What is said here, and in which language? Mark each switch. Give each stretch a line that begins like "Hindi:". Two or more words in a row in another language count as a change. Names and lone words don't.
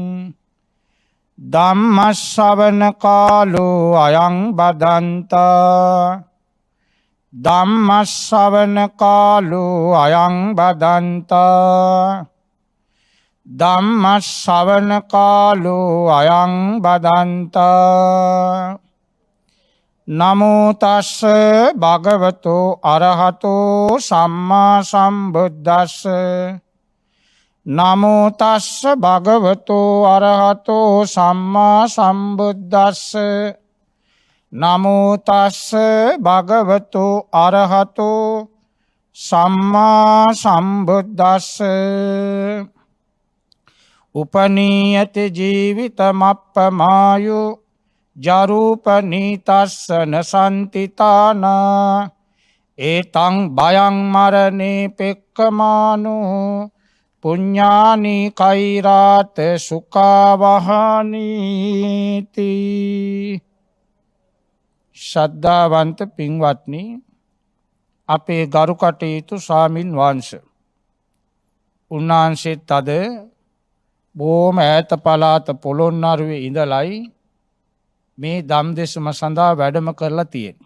Pali: ධම්ම ශ්‍රවණ කාලෝ අයං බදන්තා ධම්ම ශ්‍රවණ කාලෝ අයං බදන්තා ධම්ම ශ්‍රවණ කාලෝ අයං බදන්තා නමෝ තස්ස භගවතෝ අරහතෝ සම්මා සම්බුද්දස්ස නමෝ තස්ස භගවතෝ අරහතෝ සම්මා සම්බුද්දස්ස නමෝ තස්ස භගවතෝ අරහතෝ සම්මා සම්බුද්දස්ස උපනීයති ජීවිතමප්පමායු ජරූපනීතස්සන සන්තිතානා ඒතං භයං මරණේ පෙක්කමානෝ පුඤ්ඤානි කෛරාත සුඛාවහනීති.
Sinhala: ශ්‍රද්ධාවන්ත පින්වත්නි, අපේ ගරු කටයුතු ස්වාමින් වහන්සේ උන්වහන්සේත් අද බොහොම ඈත පළාත පොළොන්නරුවේ ඉඳලයි මේ ධම් දෙසම සඳහා වැඩම කරලා තියෙනවා.